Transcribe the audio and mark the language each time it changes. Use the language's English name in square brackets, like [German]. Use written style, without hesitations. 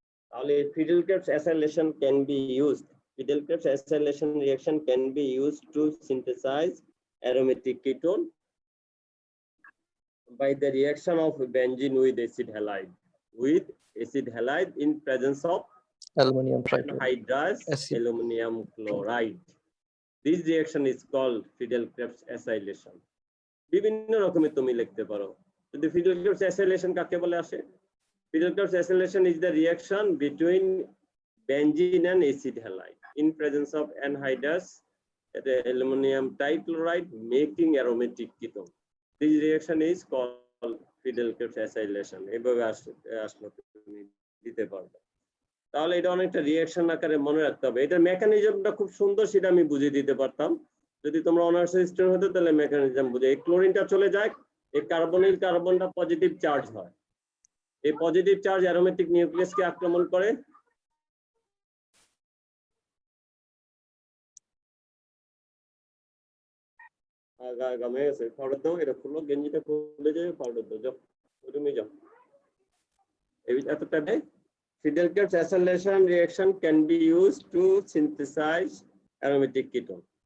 [English] তাহলে Friedel Crafts acylation can be used, Friedel Crafts acylation reaction can be used to synthesize aromatic ketone by the reaction of benzene with acid halide in presence of aluminum anhydrous aluminum chloride. This reaction is called Friedel Crafts acylation. [Bangla] বিভিন্ন রকমের তুমি লিখতে পারো। যদি fiddle-Krebs acylation কাকে বলে আসে? [English] Friedel Crafts acylation is the reaction between benzene and acid halide in presence of anhydrous aluminum trichloride, making aromatic ketone. This reaction is called Friedel Crafts acylation. [Bangla] এভাবে আসলে তুমি দিতে পারবে। তাহলে এটা অনেকটা রিঅ্যাকশন আকারে মনে রাখতে হবে। এটার মেকানিজমটা খুব সুন্দর, সেটা আমি বুঝিয়ে দিতে পারতাম যদি তোমরা অনার্স স্টুডেন্ট হতো, তাহলে মেকানিজম বুঝে। এই ক্লোরিনটা চলে যায়, এই কার্বনটা পজিটিভ চার্জ হয়, এই পজিটিভ চার্জ অ্যারোমেটিক নিউক্লিয়াসকে আক্রমণ করে। গামে গেছে, পাউডার দাও, এটা খুলো, গেঞ্জিটা খুলে যাবে, পাউডার দাও, যাও রুমে যাও। [English] এতটা Friedel Crafts acylation reaction can be used to synthesize aromatic ketone.